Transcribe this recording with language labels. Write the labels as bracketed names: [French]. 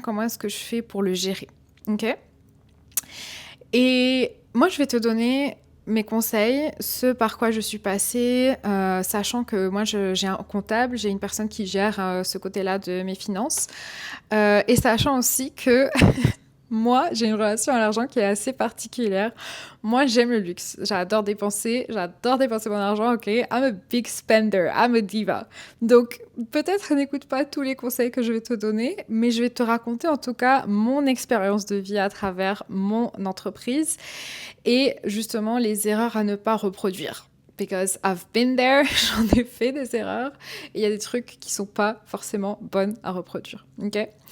[French] Comment est-ce que je fais pour le gérer? Ok? Et moi, je vais te donner mes conseils, ce par quoi je suis passée, sachant que moi, j'ai un comptable, j'ai une personne qui gère ce côté-là de mes finances. Et sachant aussi que moi, j'ai une relation à l'argent qui est assez particulière. Moi, j'aime le luxe. J'adore dépenser mon argent, ok? [English] I'm a big spender, I'm a diva. [French] Donc, peut-être n'écoute pas tous les conseils que je vais te donner, mais je vais te raconter en tout cas mon expérience de vie à travers mon entreprise et justement les erreurs à ne pas reproduire. [English] Because I've been there, [French] j'en ai fait des erreurs, et il y a des trucs qui sont pas forcément bonnes à reproduire, ok?